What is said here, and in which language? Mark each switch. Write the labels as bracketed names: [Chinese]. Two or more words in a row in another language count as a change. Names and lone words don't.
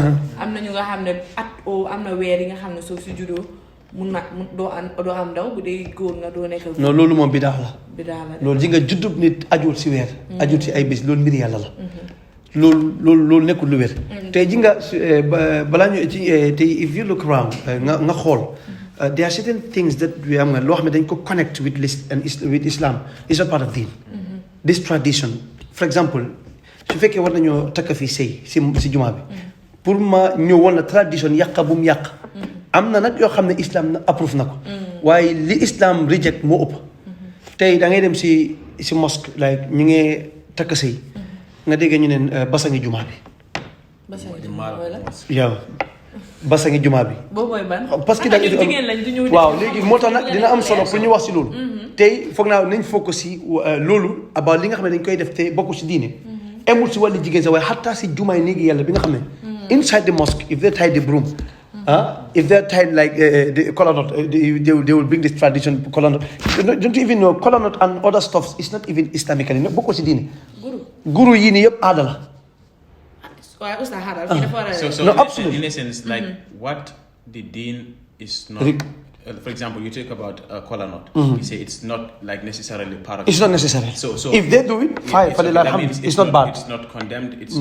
[Wolof] am na ñu nga xam ne am na weer yi nga xam ne soo si juddoo. doo am ndaw bu dee góor nga doo nekk. non loolu moom bidaa la. bidaa la loolu ji nga juddub nit ajul si weer. ajul si ay bés loolu mbir yàlla la. loolu nekkul lu wér. tey ji nga balaa ñu ci tey [English] if you look around [Wolof] nga xool. [English] there are certain things that [Wolof] am nga loo xam ne dañ ko [English] connect with Islam is a part of deen. this tradition for example [Wolof] su fekkee war nañoo takk fii sëy si jumaa bi. pour ma ñëw woon la tradition yàq bu mu yàq. am na nag yoo xam ne islam na approuve na ko waaye li islam reject moo ëpp tey da ngay dem si mosque like ñu ngi takk sëy nga dégg ñu ne basangi jumaa bi yow basangi jumaa bi boobu mooy ban parce que waaw léegi moo tax nag dina am solo pour ñu wax si loolu tey foog naa nañ focus si loolu about li nga xam ne dañ koy def te bokku si diine emul si wàllu jigéen sax waaye xataa si jumaay néegi yàlla bi nga xam ne [English] inside the mosque if they tie the broom if they're tied like the kola nut, they will bring this tradition kola nut. Don't you even know kola nut and other stuff is not even Islamically. No, [Wolof] bokk ci diine. Guru yi nii yëpp aada la. [English] No, absolutely. In essence, like what the deen is not. For example, you talk about kola nut. You say it's not like necessarily part of. It's not necessary. So if they do it, fine. It's not bad. It's not condemned. It's